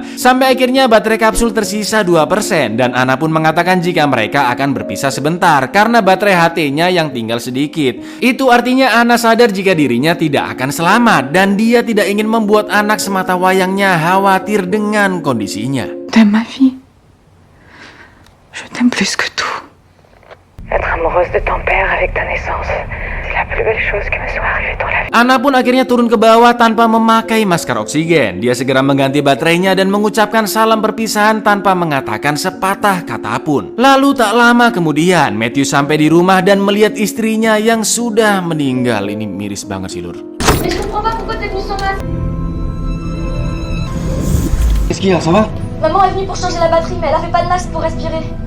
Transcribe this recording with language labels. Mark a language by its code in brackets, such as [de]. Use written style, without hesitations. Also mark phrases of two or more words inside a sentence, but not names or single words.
[id] Sampai akhirnya baterai kapsul tersisa 2% dan Anna pun mengatakan jika mereka akan berpisah sebentar karena baterai HT-nya yang tinggal sedikit. Itu artinya Anna sadar jika dirinya tidak akan selamat dan dia tidak ingin membuat anak semata wayangnya khawatir dengan kondisinya. [fr] T'aimes ma fille? Je t'aime plus que tout. Être amoureuse de ton père avec ta naissance, c'est la plus belle chose qui me soit arrivée dans la vie. [id] Anna pun akhirnya turun ke bawah tanpa memakai masker oksigen. Dia segera mengganti baterainya dan mengucapkan salam perpisahan tanpa mengatakan sepatah kata pun. Lalu tak lama kemudian, Matthew sampai di rumah dan melihat istrinya yang sudah meninggal. Ini miris banget sih lur. [fr] Mais je comprends pas pourquoi t'es venu sans masque. Qu'est-ce qu'il y a, ça va? Maman est venue pour changer la batterie, mais elle a fait pas de masque pour respirer.